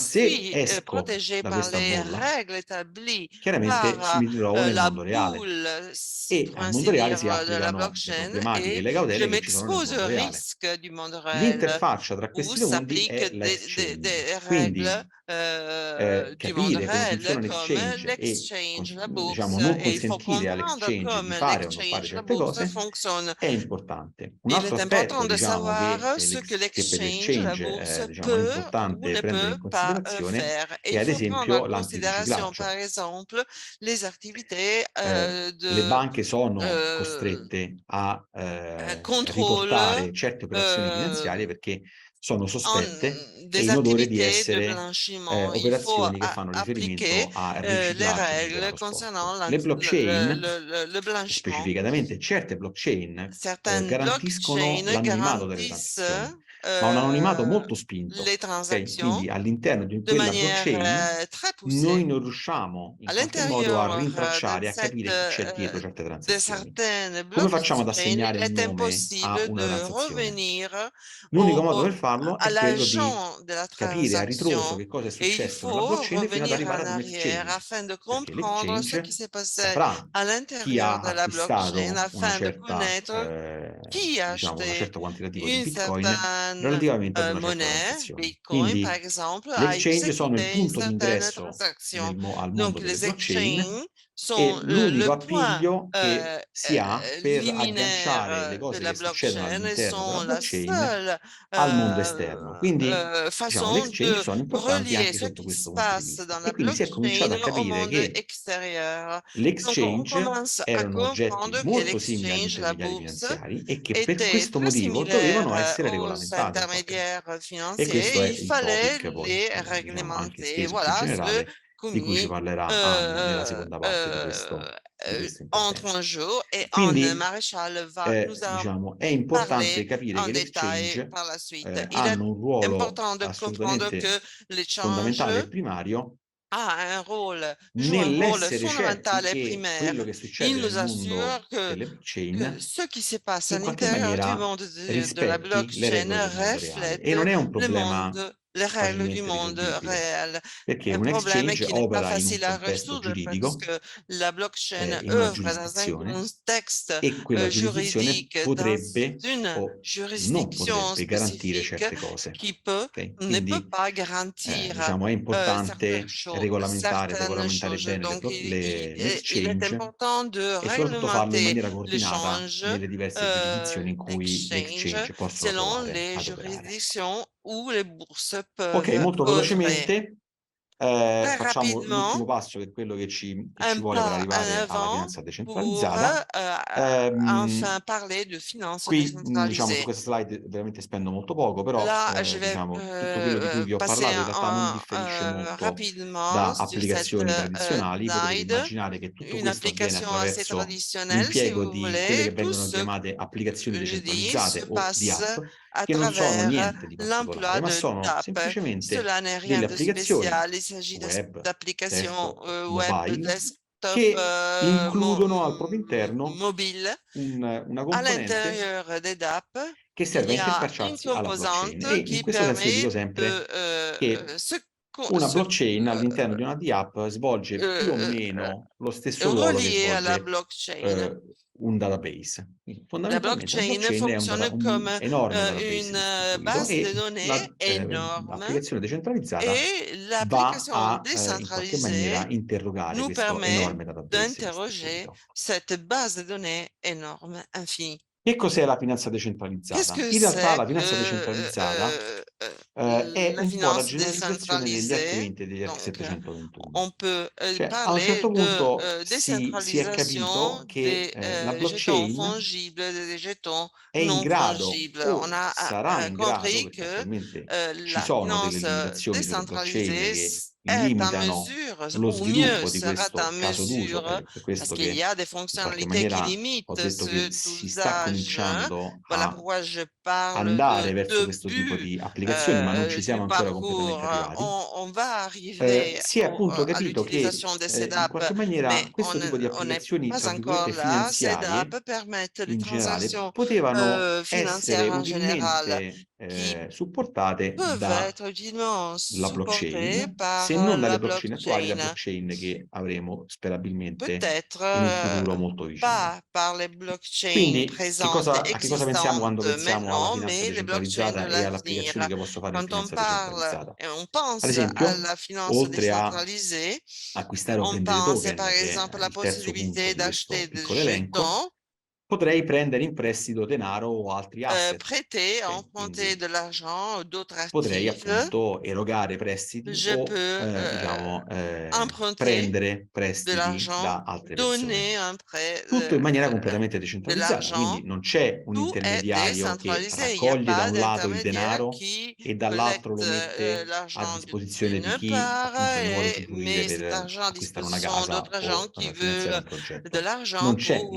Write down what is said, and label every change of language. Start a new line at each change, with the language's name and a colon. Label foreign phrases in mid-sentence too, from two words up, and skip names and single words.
Italian: Ma se
French: suis
Italian: esco
French: protégé
Italian: da
French: par
Italian: questa
French: les
Italian: bolla,
French: règles établies
Italian: chiaramente
French: par
Italian: mi ritrovo nel
French: la
Italian: mondo reale.
French: boule, si
Italian: E
French: pour
Italian: al
French: ainsi
Italian: mondo reale
French: dire,
Italian: si
French: de la
Italian: applicano le
French: blockchain
Italian: problematiche e
French: et
Italian: le
French: je
Italian: cautele che ci sono nel
French: m'expose
Italian: mondo
French: au
Italian: reale.
French: risque du monde réel
Italian: L'interfaccia tra
French: où
Italian: questi due mondi
French: s'appliquent avec des
Italian: Quindi
French: règles du monde
Italian: capire come
French: réel
Italian: funziona
French: comme
Italian: l'exchange e
French: l'exchange, la
Italian: diciamo
French: bourse,
Italian: non
French: et il faut
Italian: consentire
French: comprendre
Italian: all'exchange di
French: comment
Italian: fare o non fare
French: l'exchange, la
Italian: certe
French: bourse
Italian: cose
French: fonctionne.
Italian: è importante. Un
French: Il
Italian: altro
French: est
Italian: aspetto,
French: important de
Italian: diciamo,
French: savoir ce que
Italian: che per
French: l'exchange, la bourse,
Italian: l'exchange diciamo, è
French: peut ou
Italian: importante
French: ne
Italian: prendere
French: peut
Italian: in
French: pas
Italian: considerazione
French: faire. Et
Italian: è
French: il
Italian: ad
French: faut prendre en
Italian: esempio
French: considération, par
Italian: l'antiriciclaggio.
French: exemple, les activités
Italian: Le
French: de
Italian: banche sono euh, costrette a
French: contrôle
Italian: riportare certe operazioni finanziarie perché sono sospette e
French: des
Italian: in odore di
French: activités de
Italian: essere
French: blanchiment. Il faut
Italian: operazioni che fanno
French: appliquer
Italian: riferimento al
French: les
Italian: riciclaggio di
French: règles
Italian: denaro sporco.
French: concernant
Italian: Le blockchain,
French: le blanchiment.
Italian: specificatamente certe blockchain,
French: Certaines
Italian: garantiscono
French: blockchains
Italian: l'anonimato delle
French: garantissent
Italian: transazioni, ma un anonimato molto spinto.
French: les
Italian: Ok?
French: transactions
Italian: Quindi all'interno di
French: de
Italian: quella
French: manière
Italian: blockchain
French: très
Italian: noi
French: poussée.
Italian: non riusciamo
French: À
Italian: in qualche modo a
French: l'intérieur
Italian: rintracciare, a capire chi c'è dietro certe
French: de
Italian: transazioni.
French: certaines
Italian: Come facciamo ad
French: blockchains,
Italian: assegnare
French: il
Italian: un
French: est
Italian: nome a
French: impossible
Italian: una
French: de
Italian: transazione?
French: revenir
Italian: L'unico modo per farlo
French: à
Italian: è quello di
French: l'agent de la
Italian: capire a ritroso
French: transaction
Italian: che cosa è
French: et il
Italian: successo nella
French: faut
Italian: blockchain fino ad
French: revenir
Italian: arrivare
French: en
Italian: ad un
French: arrière
Italian: exchange,
French: afin de
Italian: perché
French: comprendre ce qui
Italian: l'exchange
French: s'est passé
Italian: saprà
French: à
Italian: chi
French: l'intérieur
Italian: ha
French: de la blockchain
Italian: acquistato una
French: afin de
Italian: certa,
French: connaître qui a
Italian: diciamo, una
French: acheté
Italian: certa quantitativo di
French: une
Italian: Bitcoin
French: certaine
Italian: relativamente ad una certa
French: monnaie,
Italian: transazione.
French: Bitcoin par
Italian: Quindi
French: exemple,
Italian: gli
French: a
Italian: exchange sono il
French: exécuté une
Italian: punto
French: certaine
Italian: d'ingresso
French: transaction.
Italian: al mondo
French: Donc
Italian: delle
French: les
Italian: blockchain
French: exchanges
Italian: e
French: sont
Italian: l'unico
French: le point
Italian: appiglio che si ha per agganciare le
French: liminaire de
Italian: cose
French: la
Italian: che succedono
French: blockchain et
Italian: all'interno della
French: sont la
Italian: blockchain
French: seule
Italian: al mondo esterno. Quindi, diciamo, gli
French: façon
Italian: exchange
French: de
Italian: sono importanti
French: relier
Italian: anche
French: ce
Italian: sotto
French: qui se
Italian: questo punto di
French: passe
Italian: vista.
French: dans
Italian: E
French: la
Italian: quindi si è cominciato
French: blockchain
Italian: a
French: au
Italian: capire
French: monde
Italian: che
French: extérieur. Donc on
Italian: l'exchange
French: commence à
Italian: erano oggetti
French: comprendre que
Italian: molto simili agli
French: l'exchange, la
Italian: intermediari
French: bourse,
Italian: finanziari e che per
French: était
Italian: questo
French: très
Italian: motivo dovevano
French: similaire
Italian: essere
French: aux
Italian: regolamentati in qualche modo.
French: intermédiaires
Italian: E questo
French: financiers.
Italian: è
French: Il
Italian: il
French: fallait
Italian: topic poi,
French: les
Italian: diciamo, anche
French: réglementer.
Italian: esteso più
French: Voilà, ce
Italian: generale, di cui ci
French: qui
Italian: parlerà Anne nella seconda parte di questo
French: entre
Italian: intervento.
French: en jeu et Anne
Italian: Quindi,
French: Maréchal nous a
Italian: diciamo, è
French: parler
Italian: importante capire
French: en
Italian: che
French: détail
Italian: l'exchange
French: par la suite. Il est
Italian: hanno un ruolo
French: important de comprendre
Italian: assolutamente
French: que l'échange
Italian: fondamentale e primario
French: joue un rôle
Italian: nell'essere certi
French: fondamental et
Italian: che quello
French: primaire.
Italian: che succede
French: Il
Italian: nel
French: nous assure
Italian: mondo delle
French: que
Italian: blockchain
French: ce qui se passe à
Italian: in qualche
French: l'intérieur du
Italian: maniera
French: monde de la
Italian: rispetti le
French: blockchain
Italian: regole del mondo reale. E
French: reflète
Italian: non è un
French: le
Italian: problema
French: monde, les règles du
Italian: facilmente
French: monde
Italian: risolvibile,
French: réel.
Italian: perché
French: Un
Italian: un
French: problème
Italian: exchange
French: qui n'est pas
Italian: opera in un
French: facile à
Italian: contesto
French: résoudre parce
Italian: giuridico,
French: que la blockchain
Italian: in una
French: œuvre dans un
Italian: giurisdizione,
French: contexte
Italian: e quella giurisdizione
French: juridique, dans
Italian: potrebbe
French: une
Italian: o non
French: juridiction
Italian: potrebbe garantire
French: spécifique
Italian: certe cose.
French: qui
Italian: Ok?
French: ne peut
Italian: Quindi
French: pas garantir
Italian: diciamo è importante
French: certaines
Italian: regolamentare
French: choses.
Italian: bene
French: Donc,
Italian: le
French: il est
Italian: exchange
French: important de
Italian: e soprattutto farlo in
French: réglementer
Italian: maniera coordinata
French: l'échange,
Italian: nelle diverse giurisdizioni in cui le
French: l'exchange,
Italian: exchange possono
French: selon
Italian: trovare
French: les
Italian: ad operare.
French: juridictions où les bourses
Italian: Ok,
French: peuvent
Italian: molto
French: œuvrer.
Italian: velocemente
French: Très
Italian: facciamo l'ultimo
French: rapidement,
Italian: passo, che è quello che ci
French: un
Italian: vuole per
French: pas en
Italian: arrivare alla
French: avant
Italian: finanza
French: pour
Italian: decentralizzata.
French: enfin parler de finances
Italian: Qui, diciamo, su
French: décentralisées.
Italian: questa slide veramente spendo molto poco, però
French: Là, je vais
Italian: diciamo, tutto quello di cui vi ho
French: passer
Italian: parlato in realtà non differisce molto
French: rapidement
Italian: da
French: sur cette
Italian: applicazioni tradizionali. Potete
French: slide.
Italian: immaginare che tutto
French: Une
Italian: questo avviene
French: application assez
Italian: attraverso
French: traditionnelle, si
Italian: l'impiego
French: vous
Italian: di quelle
French: voulez.
Italian: che
French: Tout
Italian: vengono
French: ce
Italian: chiamate applicazioni
French: que je dis se
Italian: decentralizzate o di
French: passe
Italian: app,
French: à
Italian: che non sono
French: travers
Italian: niente di particolare,
French: l'emploi
Italian: ma
French: de
Italian: sono
French: DApp.
Italian: semplicemente
French: Cela n'est rien
Italian: delle
French: de
Italian: applicazioni
French: spécial. Il s'agit
Italian: web,
French: d'applications
Italian: desktop,
French: web,
Italian: mobile,
French: desktop,
Italian: che includono al proprio interno
French: mobile.
Italian: una
French: À
Italian: componente
French: l'intérieur des DApp,
Italian: che
French: il
Italian: serve a
French: y a une
Italian: interfacciarsi alla blockchain. E
French: composante
Italian: in
French: qui
Italian: questo senso io dico
French: permet
Italian: sempre
French: de
Italian: che una blockchain all'interno di una DApp svolge più o meno lo stesso ruolo che
French: relier à la
Italian: svolge
French: blockchain.
Italian: un database. Quindi,
French: La
Italian: fondamentalmente la
French: blockchain
Italian: blockchain è
French: fonctionne
Italian: un
French: comme
Italian: enorme database
French: une
Italian: distribuito
French: base de
Italian: e
French: données énorme
Italian: l'applicazione decentralizzata
French: et
Italian: va
French: l'application
Italian: a in qualche maniera
French: décentralisée
Italian: interrogare
French: nous
Italian: questo
French: permet
Italian: enorme database
French: d'interroger
Italian: distribuito.
French: cette base de données énorme, infinie.
Italian: Che cos'è la finanza
French: Qu'est-ce
Italian: decentralizzata?
French: que
Italian: In realtà
French: c'est
Italian: la finanza
French: que
Italian: decentralizzata è
French: la
Italian: un po' la
French: finance
Italian: generalizzazione degli
French: décentralisée?
Italian: argomenti degli archi
French: Donc,
Italian: 721.
French: on peut
Italian: Cioè, a un
French: parler
Italian: certo
French: de
Italian: punto si è
French: décentralisation
Italian: capito che
French: des
Italian: la
French: jetons
Italian: blockchain
French: fongibles, des jetons
Italian: è in
French: non
Italian: grado
French: fongibles. On
Italian: o
French: a
Italian: sarà in grado,
French: compris
Italian: perché
French: que
Italian: attualmente ci
French: la
Italian: sono delle
French: finance
Italian: limitazioni sulle blockchain
French: décentralisée
Italian: che
French: est en
Italian: limitano
French: mesure,
Italian: lo
French: ou mieux
Italian: sviluppo di
French: sera
Italian: questo
French: en
Italian: caso d'uso,
French: mesure,
Italian: ed è per
French: parce
Italian: questo
French: qu'il y
Italian: che
French: a des
Italian: in qualche
French: fonctionnalités qui
Italian: maniera ho
French: limitent
Italian: detto che
French: cet
Italian: si sta
French: usage.
Italian: cominciando
French: Voilà
Italian: a
French: pourquoi je parle
Italian: andare
French: de
Italian: verso questo tipo
French: début
Italian: di applicazioni, ma non ci
French: du
Italian: siamo ancora completamente
French: parcours.
Italian: arrivati.
French: On va arriver
Italian: Si è appunto
French: à
Italian: capito che
French: l'utilisation de
Italian: in
French: CEDAP,
Italian: qualche
French: mais
Italian: maniera questo tipo di
French: on n'est
Italian: applicazioni,
French: pas
Italian: tra
French: encore
Italian: virgolette,
French: là.
Italian: finanziarie,
French: CEDAP permettent les
Italian: in generale,
French: transactions
Italian: potevano essere
French: financières en général
Italian: utilmente supportate
French: peuvent
Italian: dalla
French: être utilement supportés
Italian: blockchain,
French: par
Italian: se non dalle
French: la
Italian: blockchain attuali, la
French: blockchain.
Italian: blockchain che avremo sperabilmente
French: Peut-être
Italian: in un futuro molto vicino.
French: pas par les blockchains
Italian: Quindi
French: présentes,
Italian: a che cosa pensiamo quando
French: existantes
Italian: pensiamo alla
French: maintenant,
Italian: finanza
French: mais les blockchains de
Italian: decentralizzata e alle
French: l'avenir.
Italian: applicazioni che posso fare in
French: Quand on
Italian: finanza
French: parle
Italian: decentralizzata?
French: et on
Italian: Ad
French: pense à
Italian: esempio,
French: la finance
Italian: oltre a
French: décentralisée,
Italian: acquistare o
French: on
Italian: vendere
French: pense par
Italian: token, che
French: exemple
Italian: è
French: à la
Italian: il terzo punto
French: possibilité
Italian: di questo
French: d'acheter des
Italian: piccolo elenco,
French: jetons,
Italian: potrei prendere in prestito denaro o altri asset.
French: prêter,
Italian: Ok?
French: emprunter
Italian: Quindi
French: de l'argent ou d'autres
Italian: potrei
French: actifs.
Italian: appunto erogare prestiti
French: Je
Italian: o
French: peux
Italian: diciamo
French: emprunter
Italian: prendere
French: de
Italian: prestiti
French: l'argent,
Italian: da altre persone.
French: donner un prêt,
Italian: Tutto in maniera completamente
French: de
Italian: decentralizzata,
French: l'argent.
Italian: quindi non c'è un
French: Tout est
Italian: intermediario che
French: décentralisé. Il n'y a
Italian: raccoglie da
French: pas
Italian: un lato il
French: d'intermédiaire
Italian: denaro
French: qui
Italian: e dall'altro lo
French: collecte
Italian: mette a
French: l'argent
Italian: disposizione di
French: d'une
Italian: chi
French: part
Italian: appunto ne vuole
French: et
Italian: usufruire
French: met cet
Italian: per
French: argent à
Italian: acquistare una
French: disposition
Italian: casa
French: d'autres gens
Italian: o
French: qui
Italian: finanziare un
French: veulent de
Italian: progetto. Non
French: l'argent
Italian: c'è un